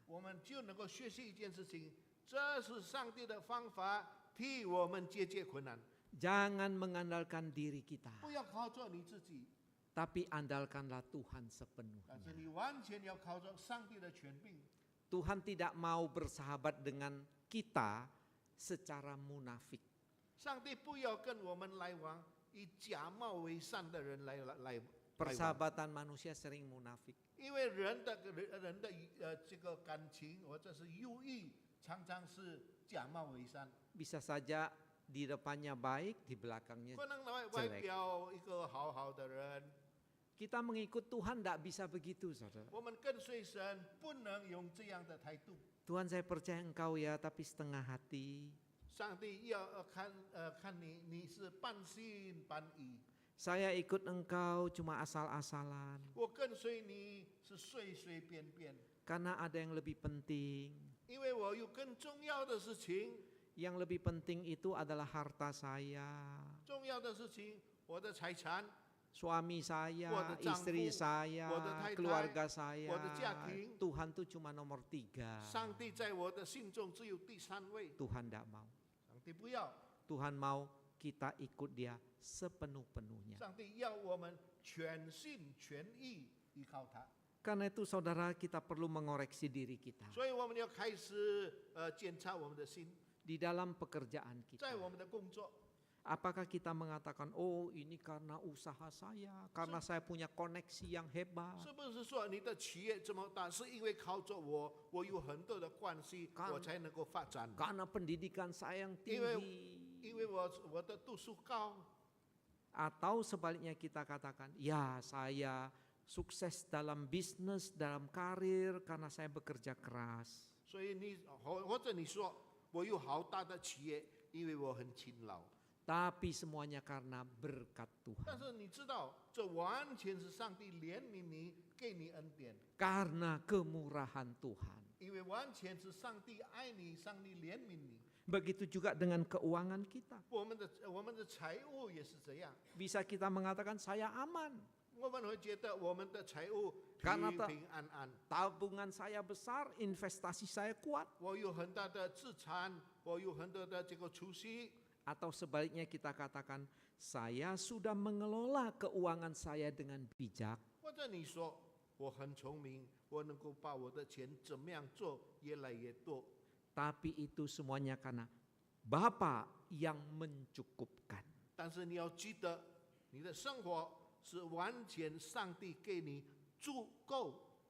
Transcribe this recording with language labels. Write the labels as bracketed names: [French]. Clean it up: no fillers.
[Chinese] 我们就能够学习一件事情，这是上帝的方法，替我们解决困难。 [Indonesian] Jangan mengandalkan diri kita, [Chinese] 不要靠着你自己， [Indonesian] tapi andalkanlah Tuhan [Chinese] 但是 [Indonesian] sepenuhnya. [Chinese] 你完全要靠着上帝的权柄。 [Indonesian] Tuhan tidak mau bersahabat dengan kita secara munafik. [Chinese] 上帝不要跟我们来往，以假冒为善的人来往。 [Indonesian] Persahabatan manusia sering munafik. [Chinese] 因为人的这个感情或者是友谊，常常是假冒为善。 [Indonesian] Bisa saja di depannya baik, di belakangnya [Chinese] 可能外表一个好好的人， [Indonesian] kita mengikut Tuhan tidak bisa begitu, saudara. [Chinese] 我们跟随神不能用这样的态度。 [Indonesian] Tuhan, saya percaya Engkau ya, tapi setengah hati. [Chinese] 上帝要看你是半信半疑。 [Indonesian] Saya ikut Engkau cuma asal-asalan. [Chinese] 我跟随你是随随便便， [Indonesian] Karena ada yang lebih penting. [Chinese] 因为我有更重要的事情。 [Indonesian] Yang lebih penting itu adalah harta saya, [Chinese] 重要的事情，我的财产， [Indonesian] suami saya, [Chinese] 我的丈夫， [Indonesian] istri saya, [Chinese] 我的太太， [Indonesian] keluarga saya. [Chinese] 我的家庭。 [Indonesian] Tuhan tuh cuma nomor 3. [Chinese] 上帝在我的心中只有第3位。 [Indonesian] Tuhan tidak mau. [Chinese] 上帝不要， [Indonesian] Tuhan mau kita ikut Dia sepenuh-penuhnya. [Chinese] 上帝要我们全心全意依靠他。 [Indonesian] Karena itu saudara, kita perlu mengoreksi diri kita [Chinese] 所以我们要开始检查我们的心， [Indonesian] di dalam pekerjaan kita. [Chinese] 在我们的工作， [Indonesian] Apakah kita mengatakan, oh ini karena usaha saya, karena saya punya koneksi yang hebat. [Chinese] 是不是说你的企业这么大，是因为靠着我有很多的关系，我才能够发展？ [Indonesian] Karena pendidikan saya yang tinggi. [Chinese] 因为我的读书高， [Indonesian] Atau sebaliknya kita katakan, ya saya sukses dalam bisnis, dalam karir karena saya bekerja keras. [Chinese] 所以或者你说我有好大的企业，因为我很勤劳。 [Indonesian] Tapi semuanya karena berkat [Chinese] 但 [Indonesian] Tuhan. [Chinese] 是你知道，这完全是上帝怜悯你，给你恩典， [Indonesian] Karena kemurahan Tuhan. [Chinese] 因为完全是上帝爱你，上帝怜悯你。 [Indonesian] Begitu juga dengan keuangan kita. [Chinese] 我们的财务也是这样， [Indonesian] Bisa kita mengatakan saya aman. [Chinese] 我们会觉得我们的财务 [Indonesian] Karena [Chinese] 平平安安。 [Indonesian] Tabungan saya besar, investasi saya kuat. [Chinese] 我有很大的资产，我有很多的这个储蓄。 [Indonesian] Atau sebaliknya kita katakan, saya sudah mengelola keuangan saya dengan bijak. [Chinese] 或者你说我很聪明，我能够把我的钱怎么样做越来越多。 [Indonesian] Tapi itu semuanya karena Bapa yang mencukupkan. [Chinese] 但是你要记得，你的生活是完全上帝给你足够。